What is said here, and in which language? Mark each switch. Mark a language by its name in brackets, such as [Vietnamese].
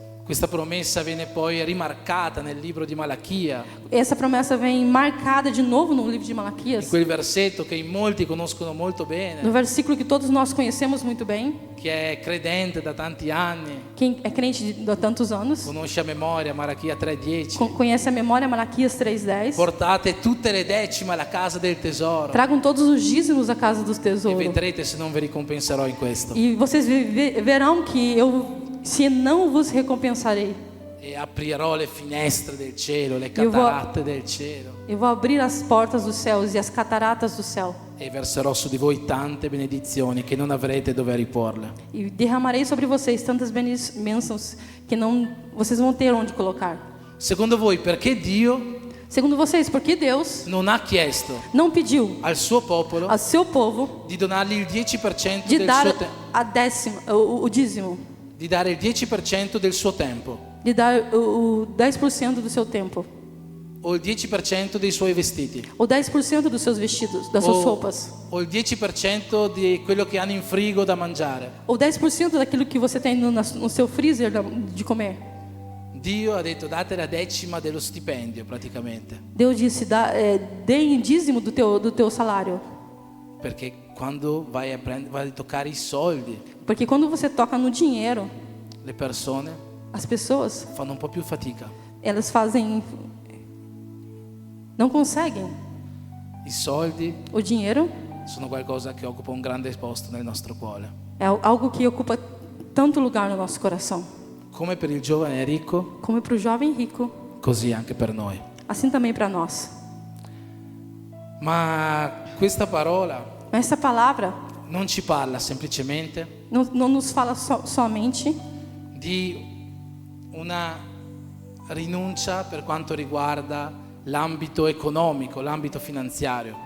[Italian] Questa promessa viene poi rimarcata nel libro di Malachia, [Portuguese] Essa promessa vem marcada de novo no livro de [Italian] in [Portuguese] Malaquias, [Italian] quel versetto che in molti conoscono molto bene, [Portuguese] no versículo que todos nós conhecemos muito bem. [Italian] chi è credente da tanti anni [Portuguese] Quem é crente há tantos anos [Italian] conosce a memoria Malachia 3:10. [Portuguese] conhece a memória Malaquias 3:10. [Italian] Portate tutte le decime alla casa del tesoro [Portuguese] Tragam todos os dízimos à casa dos [Italian] e [Portuguese] tesouros. [Italian] vedrete se non vi ricompenserò in questo. [Portuguese] E vocês verão que se não vos recompensarei. [Italian] E aprirò le finestre del cielo, le cataratte del cielo, [Portuguese] Eu vou abrir as portas dos céus e as cataratas do céu. [Italian] e verserò su di voi tante benedizioni che non avrete dove riporle. [Portuguese] E derramarei sobre vocês tantas bênçãos que vocês vão ter onde colocar. [Italian] Secondo voi perché Dio [Portuguese] Segundo vocês, porque Deus [Italian] non ha chiesto [Portuguese] não pediu [Italian] al suo popolo [Portuguese] ao seu povo [Italian] di donargli il 10% [Portuguese] de [Italian] del [Portuguese] dar [Italian] suo [Portuguese] a décima, o dízimo, [Italian] di dare il 10% del suo tempo [Portuguese] de dar o 10% do seu tempo, [Italian] o il 10% dei suoi vestiti [Portuguese] ou 10% dos seus vestidos, das suas roupas, [Italian] o il 10% di quello che hanno in frigo da mangiare. [Portuguese] ou 10% daquilo que você tem no seu freezer de comer. [Italian] Dio ha detto date la decima dello stipendio praticamente, [Portuguese] Deus disse, dê em dízimo do teu salário. [Italian] perché quando vai a toccare i soldi, [Portuguese] Porque quando você toca no dinheiro, [Italian] le persone [Portuguese] as pessoas, [Italian] fanno un po' più fatica. [Portuguese] elas não conseguem. [Italian] I soldi [Portuguese] O dinheiro [Italian] sono qualcosa che occupa un grande posto nel nostro cuore. [Portuguese] é algo que ocupa tanto lugar no nosso coração. [Italian] Come per il giovane ricco, [Portuguese] Como para o jovem rico, [Italian] così anche per noi. [Portuguese] assim também para nós. [Italian] Ma questa parola [Portuguese] Mas essa palavra [Italian] non ci parla semplicemente [Portuguese] não nos fala somente [Italian] di una rinuncia per quanto riguarda l'ambito economico, l'ambito finanziario.